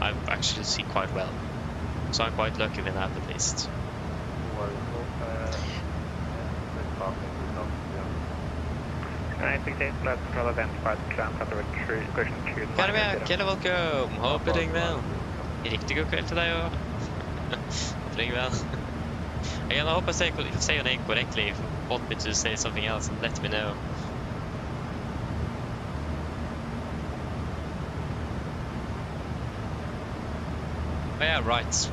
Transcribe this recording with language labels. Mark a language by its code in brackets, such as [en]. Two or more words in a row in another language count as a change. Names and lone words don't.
[en] I actually see quite well. So I'm quite lucky with that, at least. Kjell, welcome! Hope you're doing well. [no] Riktig god kveld til deg òg. [en] Doing well. Again, I hope I say your name correctly. If you want me to say something else, let me know. Oh, yeah, right.